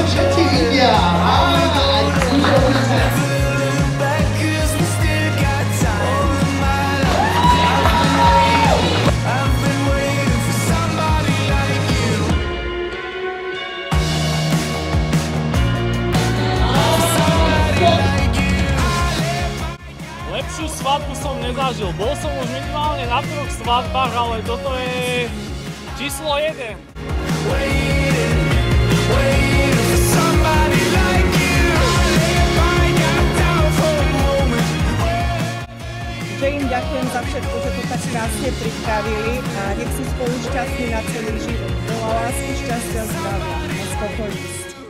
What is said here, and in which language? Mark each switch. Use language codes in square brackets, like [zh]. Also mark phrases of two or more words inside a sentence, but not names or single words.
[en] Never look back 'cause we still got time. My life, I've been waiting for somebody like you. Somebody like you. [sk] Lepšiu svadbu som nezažil. Bol som už minimálne na 3 svadbách, ale toto je číslo 1. [en] Waiting, waiting for somebody like you. I let my guard down for a moment. [sk] Že im ďakujem za všetko, že to tak krásne pripravili a nech sú spolu šťastní na celý život. Veľa lásky, šťastia, zdravia a spokojnosti.